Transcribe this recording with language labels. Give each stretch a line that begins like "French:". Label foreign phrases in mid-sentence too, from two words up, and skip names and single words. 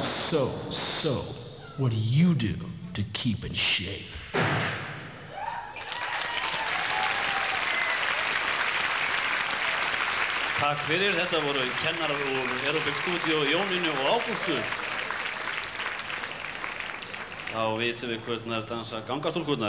English: So, what do you do to keep in shape?
Icelandic: Takk fyrir, þetta voru kennarar úr Aerobic Studio, Jónínu og Ágústu. Þá vitum við hvernig dansa gangastúlkurnar.